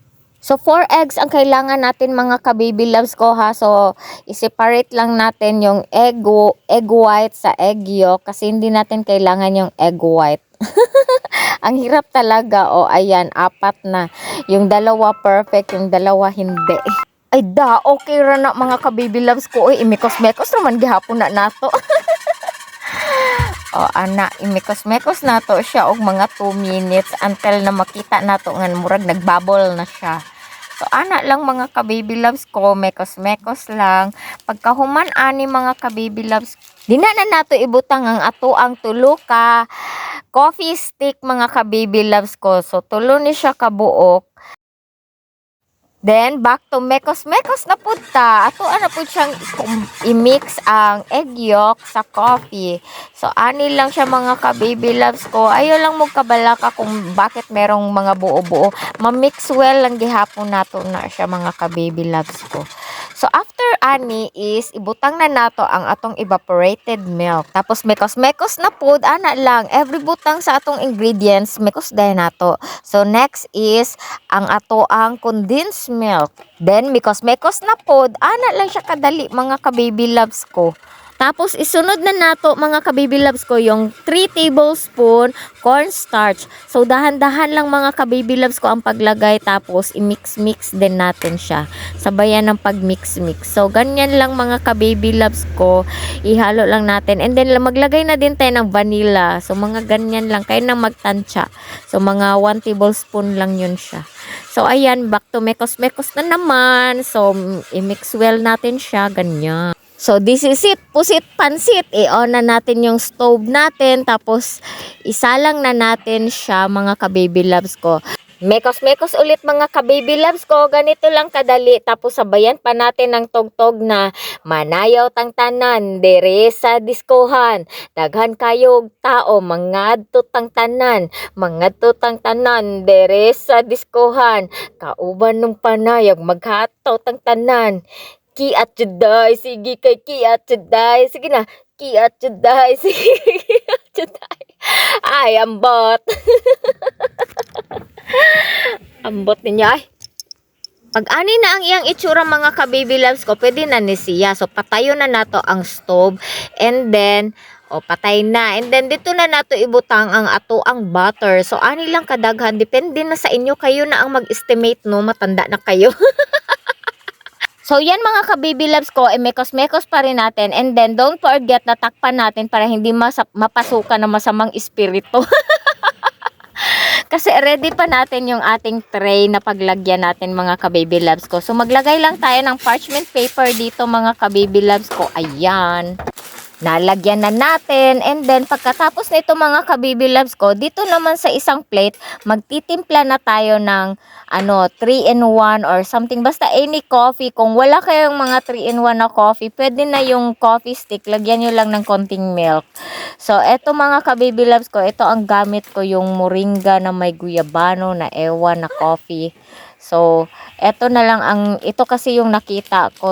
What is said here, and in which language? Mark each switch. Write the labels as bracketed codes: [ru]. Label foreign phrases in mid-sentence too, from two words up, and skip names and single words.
[tl] So, 4 eggs ang kailangan natin mga kababy loves ko ha. So, i-separate lang natin yung [en] egg white [tl] sa [en] egg yolk [tl] kasi hindi natin kailangan yung [en] egg white. [tl] Ang hirap talaga. Ayan, 4 na. Yung dalawa perfect, yung dalawa hindi. [ceb] Ay okay ra na mga kababy loves ko. Imikos-mekos naman gihapon na nato. Imikos-mekos nato siya og mga 2 minutes until na makita nato nga murag nagbubble na siya. So ana lang mga kababy loves ko, mekos-mekos lang. Pagkahuman ani mga kababy loves, dina na nato ibutang ang ato ang tulo ka coffee stick mga kababy loves ko. So tulo ni siya kabuok. Then, back to mekos-mekos na po ta. Ato na po siyang i-mix ang [en] egg yolk [ceb] sa coffee. So, ani lang siya mga ka-baby loves ko. Ayaw lang mo kabalaka kung bakit merong mga buo-buo. Ma-mix well lang gihapon nato na siya mga ka-baby loves ko. So, after ani is, ibutang na nato ang atong [en] evaporated milk. [ceb] Tapos, mekos-mekos na po. Ana lang. Every butang sa atong ingredients, mekos dahil nato. So, [en] next is, [ceb] ang ato ang [en] condensed milk. [ceb] Then, mekos-mekos na pod. Ana lang siya kadali mga ka-baby loves ko. [tl] Tapos, isunod na nato mga ka-baby loves ko yung 3 [en] tablespoon cornstarch. [tl] So, dahan-dahan lang mga ka-baby loves ko ang paglagay. Tapos, i-mix-mix din natin siya. Sabayan ng pag-mix-mix. So, ganyan lang mga ka-baby loves ko. Ihalo lang natin. [en] And then, [tl] maglagay na din tayo ng vanilla. So, mga ganyan lang. Kaya nang magtansya. So, mga 1 tablespoon lang yun siya. So, ayan. Back to mekos-mekos na naman. So, i-mix well natin siya. Ganyan. [en] So, this is it. [tl] Pusit pansit. I-on na natin yung stove natin. Tapos, isalang na natin siya mga ka-baby loves ko. Mekos-mekos ulit mga ka-baby loves ko. Ganito lang kadali. Tapos, sabayan pa natin ng tugtog na [ceb] manayaw tang tanan, dere sa diskohan. Daghan kayog tao, mangadto tang tanan. Mangadto tang tanan, dere sa diskohan. Kauban ng panayag, maghato tang tanan. Kiat juday, sige kay kiat juday. Sige na, kiat juday, sige kiat juday. Ay, ambot. Ambot ninyo ay. Pag ani na ang iyang itsura mga ka-baby loves ko, pwede na ni siya. So, patayo na nato ang stove. [en] And then, [ceb] patay na. [en] And then, [ceb] dito na nato ibutang ang ato ang butter. So, ani lang kadaghan. Depende na sa inyo. [tl] Kayo na ang mag-estimate, no? Matanda na kayo. So, yan mga ka-baby loves ko, mekos-mekos pa rin natin. [en] And then, don't forget [tl] na takpan natin para hindi mapasukan ng masamang espiritu. Kasi ready pa natin yung ating tray na paglagyan natin mga ka-baby loves ko. So maglagay lang tayo ng [en] parchment paper [tl] dito mga ka-baby loves ko. Ayan. Nalagyan na natin. [en] And then, [tl] pagkatapos nito mga ka-baby loves ko, dito naman sa isang plate, magtitimpla na tayo ng 3-in-1 or something. Basta [en] any coffee. [tl] Kung wala kayong mga 3-in-1 na coffee, pwede na yung coffee stick. Lagyan nyo lang ng konting milk. So, eto mga ka-baby loves ko, ito ang gamit ko, yung moringa na may guyabano na ewan na coffee. So, eto na lang ito kasi yung nakita ko.